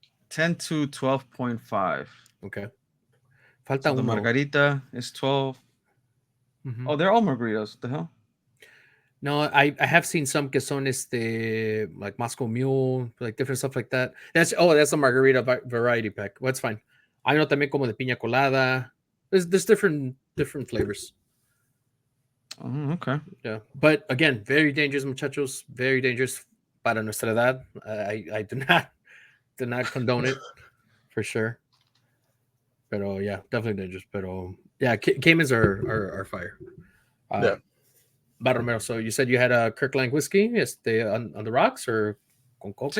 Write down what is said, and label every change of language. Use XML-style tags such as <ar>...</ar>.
<en>10 to 12.5. Okay. Falta so the margarita is 12. Mm-hmm. Oh, they're all margaritas. What the hell? No, I have seen some</en> <es>que son</es> <en>like Moscow Mule, like different stuff like that. That's a margarita variety pack. Well, that's fine. I know</en> <es>también como de piña colada.</es> <en>There's different flavors. Oh, okay. Yeah, but again, very dangerous, muchachos. Very dangerous</en> <es>para nuestra edad.</es> <en>I do not condone it for sure. Pero yeah, definitely dangerous. Pero yeah, Caymans are fire. Yeah. Romero, so you said you had a Kirkland whiskey on the rocks or</en> <es>con coca?</es>